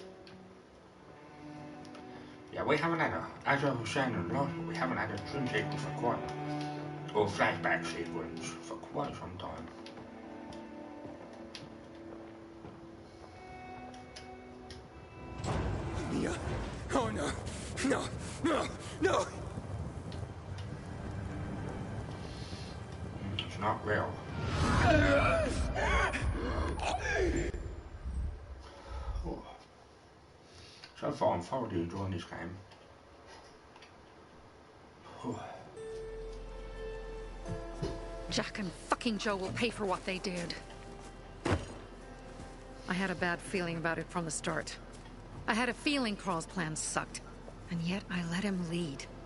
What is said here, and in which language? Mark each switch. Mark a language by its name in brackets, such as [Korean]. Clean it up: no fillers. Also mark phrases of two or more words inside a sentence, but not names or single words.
[English] Yeah, we haven't had as I was saying in the last one, we haven't had a dream sequence for quite, or flashback sequence for quite some time. Oh no. No. No. No. It's not real. [Norwegian] Så får de jo en skræm. [English] Jack and fucking Joe will pay for what they did. I had a bad feeling about it from the start. I had a feeling Carl's plan sucked, and yet I let him lead.